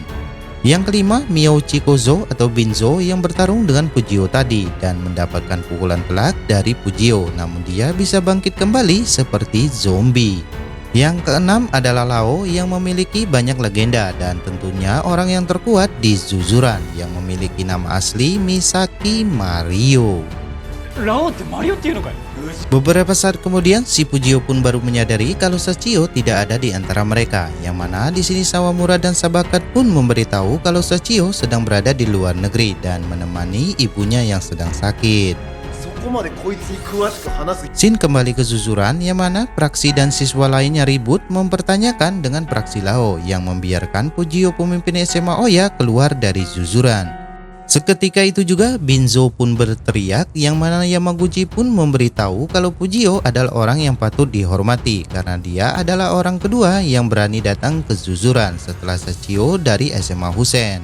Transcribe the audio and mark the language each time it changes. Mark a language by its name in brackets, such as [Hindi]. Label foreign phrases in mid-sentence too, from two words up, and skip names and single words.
[Indonesian] Yang kelima, Miyauchi Kozo atau Binzo yang bertarung dengan Fujio tadi dan mendapatkan pukulan telak dari Fujio, namun dia bisa bangkit kembali seperti zombie. Yang keenam adalah Lao yang memiliki banyak legenda dan tentunya orang yang terkuat di Zuzuran yang memiliki nama asli Misaki Mario. [Japanese] ラオってマリオっていうのかい。 [Indonesian] Beberapa saat kemudian, si Fujio pun baru menyadari kalau Sachio tidak ada di antara mereka. Yang mana di sini Sawamura dan Sabakat pun memberitahu kalau Sachio sedang berada di luar negeri dan menemani ibunya yang sedang sakit. [Japanese] そこまでこいつに詳しく話す [Indonesian] Shin kembali ke Zuzuran yang mana praksi dan siswa lainnya ribut mempertanyakan dengan praksi Lao yang membiarkan Fujio pemimpin SMA Oya keluar dari Zuzuran. Seketika itu juga Binzo pun berteriak yang mana Yamaguchi pun memberitahu kalau Fujio adalah orang yang patut dihormati karena dia adalah orang kedua yang berani datang ke Zuzuran setelah Sachio dari SMA Husen.